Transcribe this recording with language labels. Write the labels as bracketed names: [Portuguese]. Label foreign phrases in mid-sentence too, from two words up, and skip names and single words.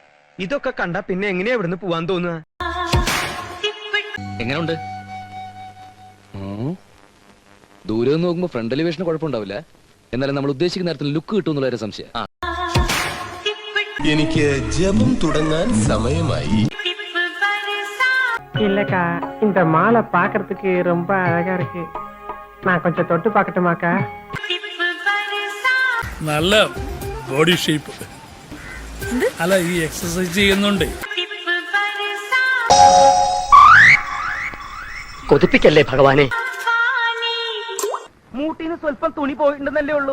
[Malayalam] ഇതൊക്കെ കണ്ട പിന്നെ എങ്ങനെയാ ഇവിടുന്ന് പോവാൻ തോന്നുക? എങ്ങനെയുണ്ട്? ദൂരെ നിന്ന് നോക്കുമ്പോ [English] front elevation [Malayalam] കുഴപ്പമുണ്ടാവില്ല, എന്നാലും നമ്മൾ ഉദ്ദേശിക്കുന്ന നേരത്തിൽ ലുക്ക് കിട്ടും എന്നുള്ള സംശയം. എനിക്ക് ജപം തുടങ്ങാൻ സമയമായി. [Tamil] இல்லக்கா, இந்த மாலை பாக்குறதுக்கு ரொம்ப அழகா இருக்கு. நான் கொஞ்சம் தொட்டு பார்க்கட்டுமாக்கா? [Malayalam] നല്ല [English] body shape. [Malayalam] അല്ല, ഈ എക്സസൈസ് ചെയ്യുന്നുണ്ട്. കൊതിപ്പിക്കല്ലേ ഭഗവാനെ. മൂട്ടിന്ന് സ്വല്പം തുണി പോയിട്ടുണ്ടെന്നല്ലേ ഉള്ളൂ.